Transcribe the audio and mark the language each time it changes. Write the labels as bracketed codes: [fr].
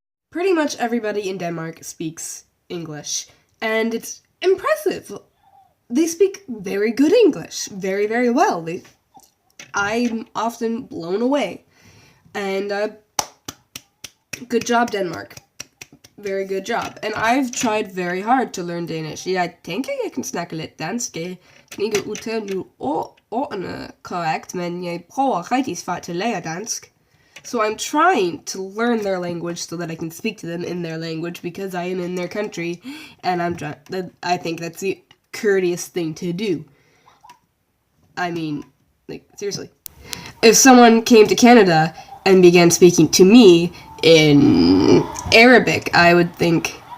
[en] Pretty much everybody in Denmark speaks English. And it's impressive. They speak very good English. Very, very well. I'm often blown away. And, good job, Denmark. Very good job. And I've tried very hard to learn Danish. [da] Jeg tænker, jeg kan snakke lidt dansk. Jeg kan ikke udtale ordene korrekt, men jeg prøver rigtig svært til at lære dansk. [en] So I'm trying to learn their language so that I can speak to them in their language because I am in their country, and I think that's the courteous thing to do. I mean, like, seriously. If someone came to Canada and began speaking to me in Arabic, I would think,